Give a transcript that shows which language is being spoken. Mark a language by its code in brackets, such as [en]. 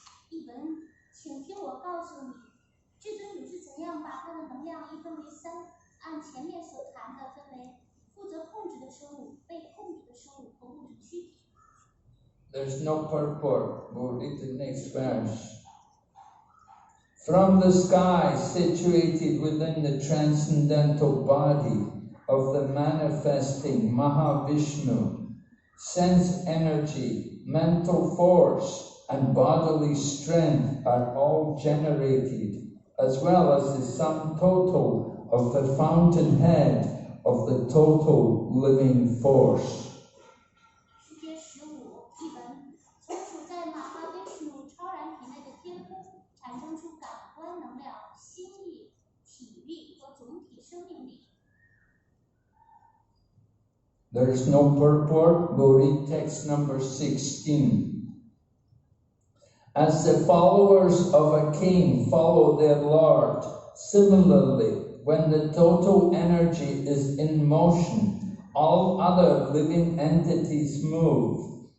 [zh] 译文，请听我告诉你，至尊主是怎样把他的能量一分为三，按前面所谈的分为负责控制的生物、被控制的生物和物质躯体。 [en] There's no purport. We'll read the next verse. From the sky situated within the transcendental body of the manifesting Mahavishnu, sense energy, mental force, and bodily strength are all generated, as well as the sum total of the fountainhead of the total living force. [zh] 世界15译文，从处在马哈维什努超然体内的天空产生出感官能量、心意、体力和总体生命力。 [en] There is no purport. We'll read text number 16. As the followers of a king follow their Lord, similarly, when the total energy is in motion, all other living entities move.